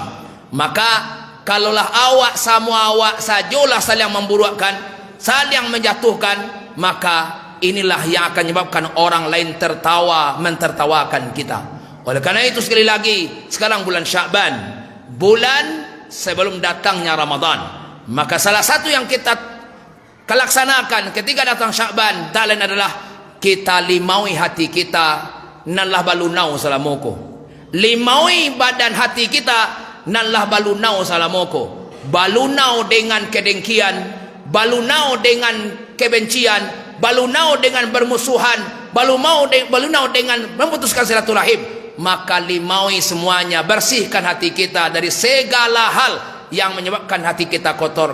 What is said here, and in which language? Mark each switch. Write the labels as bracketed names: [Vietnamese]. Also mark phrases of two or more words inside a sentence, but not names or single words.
[Indonesian] Maka kalaulah semua awak sajalah saling memburukkan, saling menjatuhkan, maka inilah yang akan menyebabkan orang lain tertawa, mentertawakan kita. Oleh karena itu, sekali lagi, sekarang bulan Sya'ban, bulan sebelum datangnya Ramadan, maka salah satu yang kita laksanakan ketika datang Sya'ban tak lain adalah kita limaui hati kita, [Minangkabau] nanlah balunau salamoko, limaui badan hati kita, nanlah balunau salamoko, balunau dengan kedengkian, balunau dengan kebencian, balunau dengan bermusuhan, balunau dengan memutuskan silaturahim. [Indonesian] Maka limaui semuanya, bersihkan hati kita dari segala hal yang menyebabkan hati kita kotor.